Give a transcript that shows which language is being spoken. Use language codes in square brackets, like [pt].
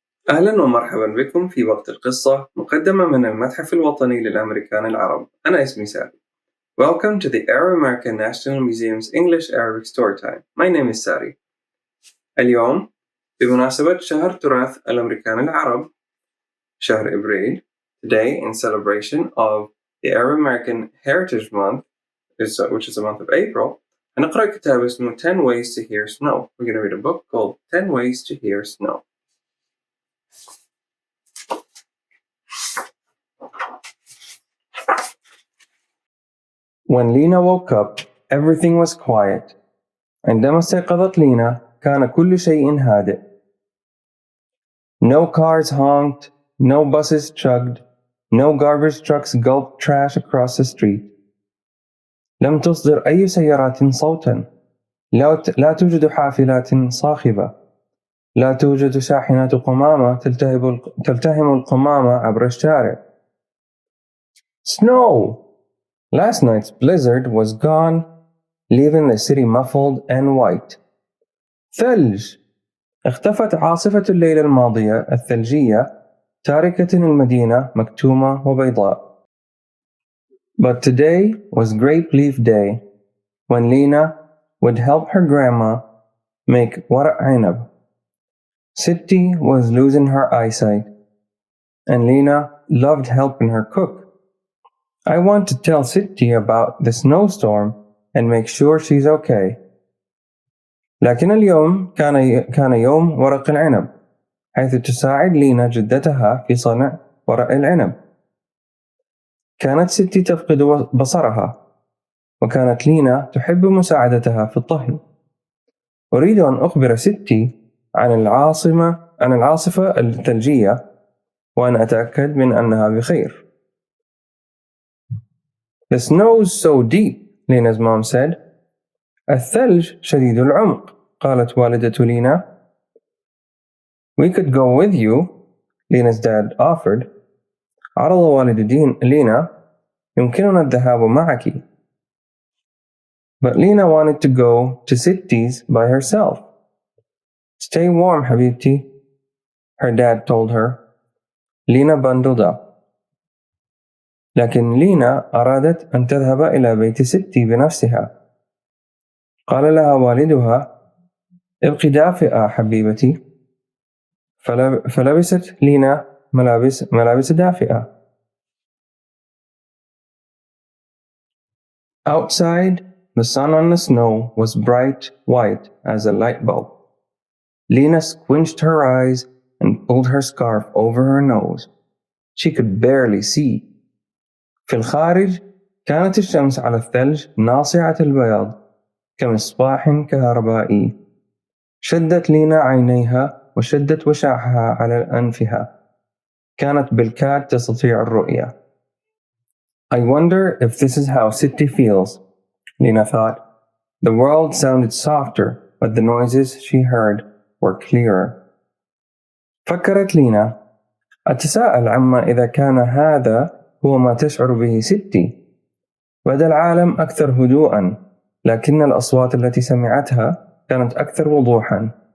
[ar] أهلا ومرحبا بكم في وقت القصة مقدمة من المتحف الوطني للأمريكان العرب. أنا اسمي ساري. [en] Welcome to the Arab American National Museum's English Arabic Storytime. My name is Sari. [ar] اليوم بمناسبة شهر تراث الأمريكان العرب شهر إبريل. [en] Today in celebration of the Arab American Heritage Month, which is the month of April, [ar] هنقرأ كتاب اسمه [en] 10 Ways to Hear Snow. We're going to read a book called 10 Ways to Hear Snow. When Lena woke up, everything was quiet. [ar] عندما استيقظت لينا كان كل شيء هادئ. [en] No cars honked, no buses chugged, no garbage trucks gulped trash across the street. [ar] لم تصدر أي سيارات صوتا. لا توجد حافلات صاخبة. لا توجد شاحنات قمامة تلتهم القمامة عبر الشارع. [en] Snow! Last night's blizzard was gone, leaving the city muffled and white. [ar] ثلج! اختفت عاصفة الليلة الماضية الثلجية تاركة المدينة مكتومة وبيضاء. [en] But today was Grape Leaf Day, when Lena would help her grandma make ورق عنب. Siti was losing her eyesight, and Lena loved helping her cook. I want to tell Siti about the snowstorm and make sure she's okay. [ar] لكن اليوم كان يوم ورق العنب، حيث تساعد لينا جدتها في صنع ورق العنب. كانت ستي تفقد بصرها، وكانت لينا تحب مساعدتها في الطهي. أريد أن أخبر ستي عن العاصفة الثلجية وأن أتأكد من أنها بخير. [en] The snow's so deep, Lena's mom said. [ar] الثلج شديد العمق، قالت والدة لينا. [en] We could go with you, Lena's dad offered. [ar] عرض والد لينا يمكننا الذهاب معك. [en] But Lena wanted to go to Siti's by herself. Stay warm, حبيبتي, her dad told her. Lena bundled up. [ar] لكن لينا أرادت أن تذهب إلى بيت ستي بنفسها. قال لها والدها: ابقي دافئة حبيبتي. فلبست لينا ملابس دافئة. [en] Outside, the sun on the snow was bright white as a light bulb. Lena squinched her eyes and pulled her scarf over her nose. She could barely see. [ar] في الخارج كانت الشمس على الثلج ناصعة البياض كمصباح كهربائي. شدت لينا عينيها وشدت وشاحها على أنفها. كانت بالكاد تستطيع الرؤية. [en] I wonder if this is how Siti feels, Lena thought. The world sounded softer, but the noises she heard were clearer. [ar] فكرت لينا: أتساءل عما إذا كان هذا هو ما تشعر به ستي. بدا العالم أكثر هدوءا، لكن الأصوات التي سمعتها كانت أكثر وضوحا.